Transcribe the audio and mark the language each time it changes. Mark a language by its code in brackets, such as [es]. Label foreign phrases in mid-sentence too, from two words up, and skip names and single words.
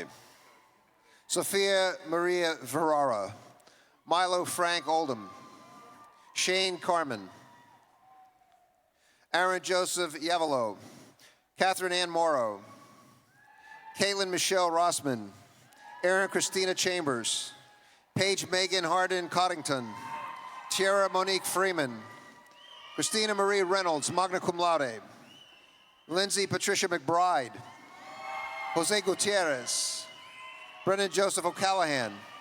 [en] Sophia Maria Ferrara, Milo Frank Oldham, Shane Carmen, Aaron Joseph Yavalo, Catherine Ann Morrow, Caitlin Michelle Rossman, Erin Christina Chambers, Paige Megan Hardin Coddington, Tiara Monique Freeman, Christina Marie Reynolds, [la] magna cum laude, [en] Lindsay Patricia McBride, Jose Gutierrez, Brendan Joseph O'Callahan,